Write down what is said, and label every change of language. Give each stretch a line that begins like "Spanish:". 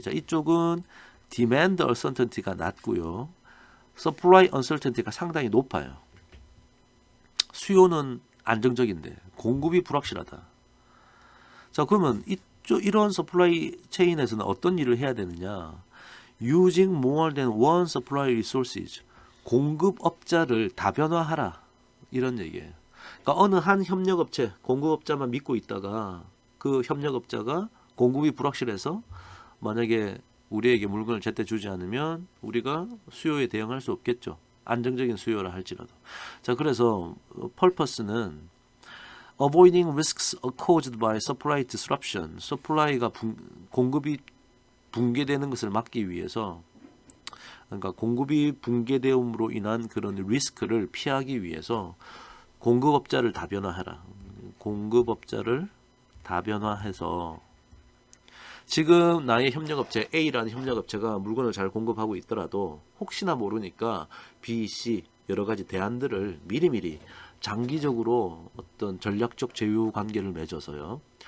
Korean: 자, 이쪽은 디맨드 언설턴티가 낮고요. 서플라이 언설턴티가 상당히 높아요. 수요는 안정적인데 공급이 불확실하다. 자, 그러면 이런 서플라이 체인에서는 어떤 일을 해야 되느냐?
English: Using more than one supply resources.
Korean: 공급업자를 다변화하라. 이런 얘기예요. 그러니까 어느 한 협력업체, 공급업자만 믿고 있다가 그 협력업자가 공급이 불확실해서 만약에 우리에게 물건을 제때 주지 않으면 우리가 수요에 대응할 수 없겠죠. 안정적인 수요라 할지라도. 자, 그래서 purpose는
English: avoiding risks caused by supply disruption.
Korean: supply가 공급이 붕괴되는 것을 막기 위해서 그러니까 공급이 붕괴됨으로 인한 그런 리스크를 피하기 위해서 공급업자를 다변화해라. 공급업자를 다변화해서 지금 나의 협력업체 A라는 협력업체가 물건을 잘 공급하고 있더라도 혹시나 모르니까 B, C 여러 가지 대안들을 미리미리 장기적으로 어떤 전략적 제휴 관계를 맺어서요.